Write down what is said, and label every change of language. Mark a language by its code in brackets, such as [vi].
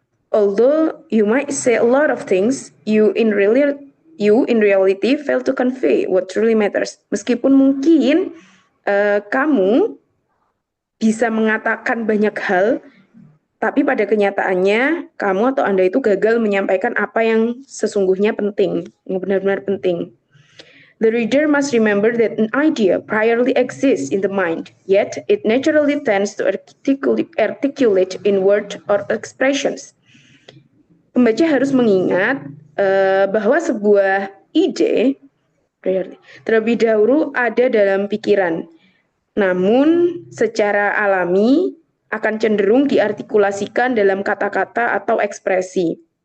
[en] Although you might say a lot of things, you in reality fail to convey what truly matters. [id] Meskipun mungkin kamu bisa mengatakan banyak hal, tapi pada kenyataannya kamu atau Anda itu gagal menyampaikan apa yang sesungguhnya penting, yang benar-benar penting. [en] The reader must remember that an idea priorly exists in the mind, yet it naturally tends to articulate in words or expressions. [id] Pembaca harus mengingat bahwa sebuah ide terlebih dahulu ada dalam pikiran, namun secara alami akan cenderung diartikulasikan dalam kata-kata atau ekspresi.